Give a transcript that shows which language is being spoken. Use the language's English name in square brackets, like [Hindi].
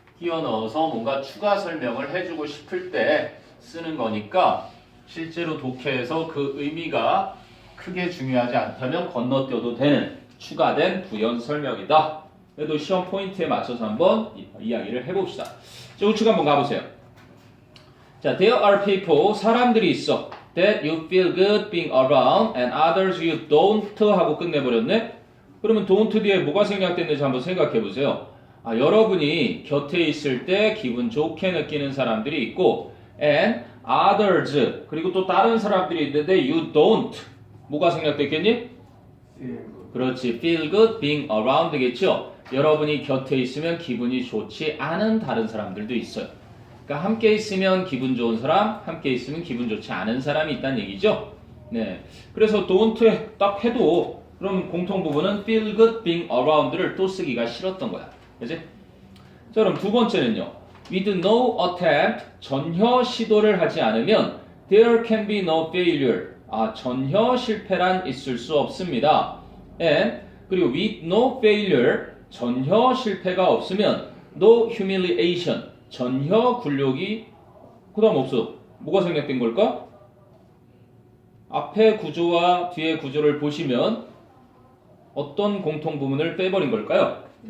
[Korean] 끼워 넣어서 뭔가 추가 설명을 해주고 싶을 때 쓰는 거니까 실제로 독해에서 그 의미가 크게 중요하지 않다면 건너뛰어도 되는 추가된 부연 설명이다. 그래도 시험 포인트에 맞춰서 한번 이야기를 해봅시다. 자, 우측 한번 가보세요. 자, [English] there are people, [Korean] 사람들이 있어. [English] that you feel good being around and others you don't [Korean] 하고 끝내버렸네. 그러면 don't 뒤에 뭐가 생략됐는지 한번 생각해보세요. 아, 여러분이 곁에 있을 때 기분 좋게 느끼는 사람들이 있고 [English] and others [Korean] 그리고 또 다른 사람들이 있는데 [English] you don't [Korean] 뭐가 생략됐겠니? 그렇지. [English] feel good being around겠죠. [Korean] 여러분이 곁에 있으면 기분이 좋지 않은 다른 사람들도 있어요. 그러니까 함께 있으면 기분 좋은 사람, 함께 있으면 기분 좋지 않은 사람이 있다는 얘기죠. 네. 그래서 don't 딱 해도 그럼 공통 부분은 [English] feel good being around [Korean] 를 또 쓰기가 싫었던 거야. 그지? 자, 그럼 두 번째는요. [English] with no attempt, [Korean] 전혀 시도를 하지 않으면 [English] there can be no failure. [Korean] 아, 전혀 실패란 있을 수 없습니다. and 그리고 [English] with no failure, [Korean] 전혀 실패가 없으면 [English] no humiliation, [Korean] 전혀 굴욕이 그 다음 없어. 뭐가 생략된 걸까? 앞에 구조와 뒤에 구조를 보시면 어떤 공통 부분을 빼버린 걸까요?